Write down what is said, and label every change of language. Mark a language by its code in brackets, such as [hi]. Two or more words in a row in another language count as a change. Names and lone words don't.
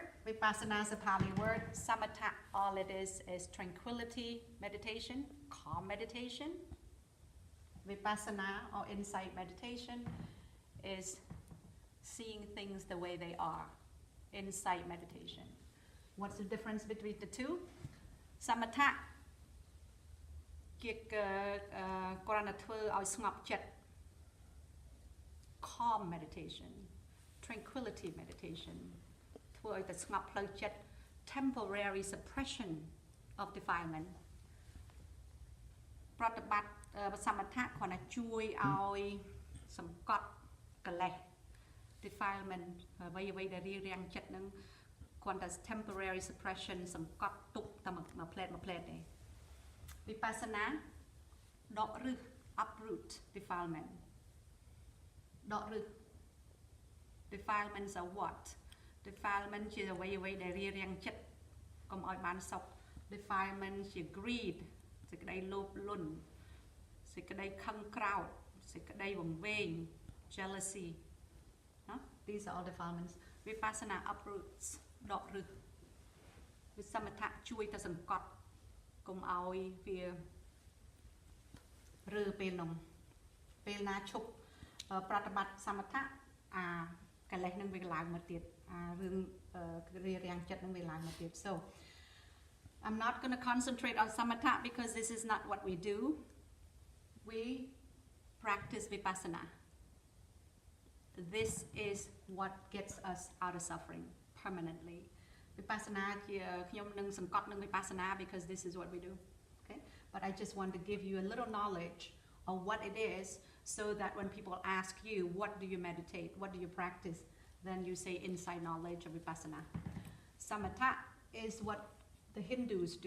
[en] Vipassana is a Pali word. Samatha, all it is tranquility meditation, calm meditation. Vipassana or insight meditation is seeing things the way they are. Insight meditation. What's the difference between the two? [km] Samatha ជាគ្រាន់តែធ្វើឲ្យស្ងប់ចិត្ត [en] calm meditation, tranquility meditation [km] ធ្វើឲ្យតែស្ងប់ផ្លូវចិត្ត [en] temporary suppression of defilement [km] ប្រតិបត្តិសមថៈគ្រាន់តែ ជួយឲ្យសង្កត់កិលេស defilement អ្វីដែលរារាំងចិត្តនឹងគ្រាន់តែ [en] temporary suppression [km] សង្កត់ទុក តែមួយផ្លែតទេ Vipassana ដកឫស [en] uproot defilement [km] ដកឫស [en] defilements are what defilement [km] ជាអ្វីដែលរារាំងចិត្តកុំឲ្យបានសុខ defilement ជា greed សេចក្តីលោភលន់សេចក្តីខឹងក្រោធសេចក្តីវង្វេង [en] jealousy these are all defilements Vipassana uproots [km] ដកឫស វិសមថៈជួយទៅសង្កត់កុំឲ្យវា រើពេលនោះពេលណាឈប់ប្រតិបត្តិសមថៈអាកិលេសនឹងវាឡើងមកទៀតអារឿងរារាំងចិត្តនឹងវាឡើងមកទៀត [en] So I'm not going to concentrate on samatha because this is not what we do. We practice vipassana. This is what gets us out of suffering permanently. Vipassana [km] ជាខ្ញុំនឹងសង្កត់នឹង [en] vipassana because this is what we do. Okay? But I just want to give you a little knowledge of what it is so that when people ask you, what do you meditate? What do you practice? Then you say inside knowledge of vipassana. Samatha is what the Hindus do.